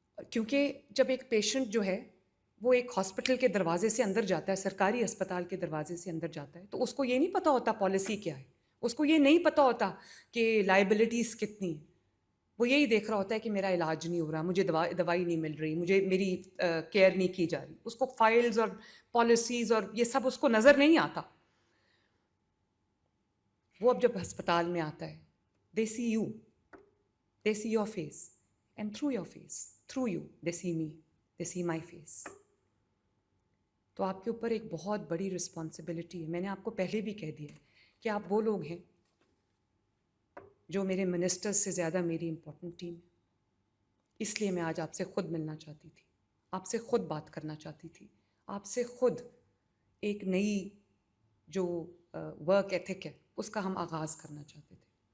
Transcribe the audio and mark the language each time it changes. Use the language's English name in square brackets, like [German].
[Urdu] کیونکہ جب ایک پیشنٹ جو ہے وہ ایک ہاسپٹل کے دروازے سے اندر جاتا ہے, سرکاری اسپتال کے دروازے سے اندر جاتا ہے, تو اس کو یہ نہیں پتہ ہوتا پالیسی کیا ہے, اس کو یہ نہیں پتہ ہوتا کہ لائبلٹیز کتنی ہیں. وہ یہی دیکھ رہا ہوتا ہے کہ میرا علاج نہیں ہو رہا, مجھے دوائی نہیں مل رہی, مجھے میری کیئر نہیں کی جا رہی. اس کو فائلز اور پالیسیز اور یہ سب اس کو نظر نہیں آتا. وہ اب جب ہسپتال میں آتا ہے, [English] they see you, they see your face, and through your face, through you, they see me, they see my face. [Urdu] تو آپ کے اوپر ایک بہت بڑی رسپانسبلٹی ہے. میں نے آپ کو پہلے بھی کہہ دیا کہ آپ وہ لوگ ہیں جو میرے منسٹر سے زیادہ میری امپورٹنٹ ٹیم ہے. اس لیے میں آج آپ سے خود ملنا چاہتی تھی, آپ سے خود بات کرنا چاہتی تھی, آپ سے خود ایک نئی جو ورک ایتھک ہے اس کا ہم آغاز کرنا چاہتے تھے.